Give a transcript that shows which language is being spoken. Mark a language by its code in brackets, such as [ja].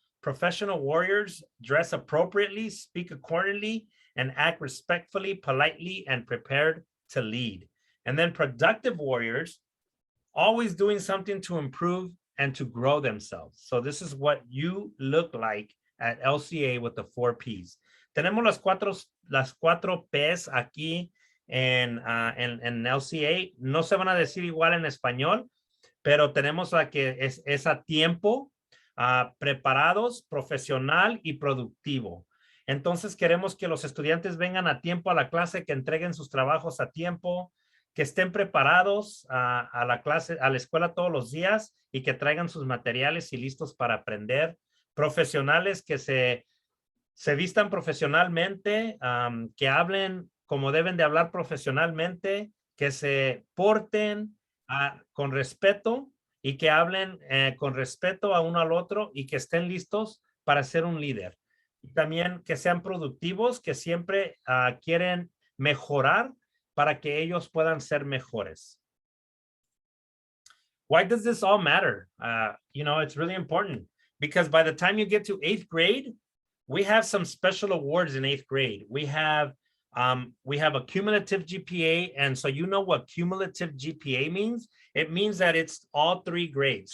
[en] Professional warriors dress appropriately, speak accordingly, and act respectfully, politely, and prepared to lead. And then productive warriors, always doing something to improve and to grow themselves. So this is what you look like at LCA with the 4 P's. [es] Tenemos las cuatro P's aquí en LCA. No se van a decir igual en español, pero tenemos la que es a tiempo, preparados, profesional y productivo. Entonces queremos que los estudiantes vengan a tiempo a la clase, que entreguen sus trabajos a tiempo, que estén preparados a la clase, a la escuela todos los días y que traigan sus materiales y listos para aprender. Profesionales que se vistan profesionalmente, que hablen como deben de hablar profesionalmente, que se porten con respeto y que hablen con respeto a uno al otro y que estén listos para ser un líder. Y también que sean productivos, que siempre quieren mejorar para que ellos puedan ser mejores. [en] Why does this all matter? You know, it's really important because by the time you get to 8th grade, we have some special awards in 8th grade. We have a cumulative GPA. And so you know what cumulative GPA means? It means that it's all 3 grades.